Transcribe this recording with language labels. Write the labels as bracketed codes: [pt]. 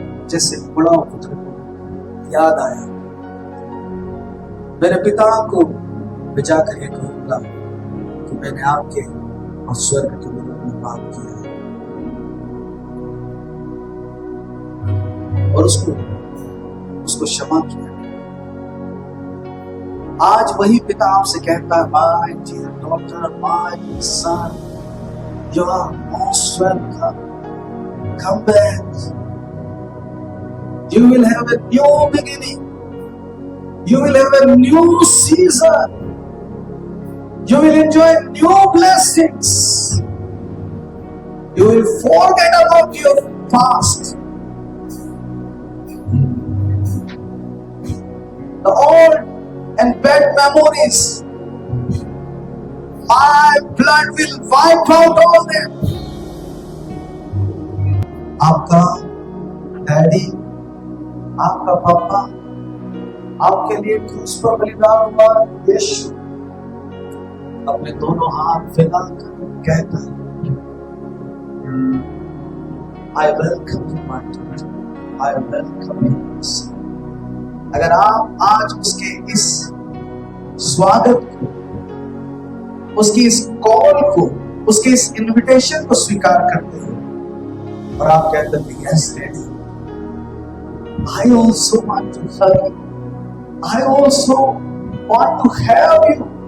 [hi] जैसे बड़ा पुत्र को याद आया, मेरे पिता को भिजा कर ये कहूंगा कि मैंने आपके और स्वर्ग के विरुद्ध में पाप किया है, और उसको क्षमा किया। आज वही पिता आपसे कहता है, [en] My dear daughter, my son, you are most welcome, come back, you will have a new beginning, you will have a new season, you will enjoy new blessings, you will forget about your past, the old and bad memories, my blood will wipe out all them. [hi] आपका daddy, आपका पापा आपके लिए क्रूस पर बलिदान हुआ। यीशु अपने दोनों हाथ फैलाकर कहता है, [en] I welcome you my daughter, I welcome you my son। [hi] अगर आप आज उसके इस स्वागत को, उसकी इस कॉल को, उसके इस इनविटेशन को स्वीकार करते हो और आप कहते हैं, [en] yes daddy, I also want to serve you, I also want to have you।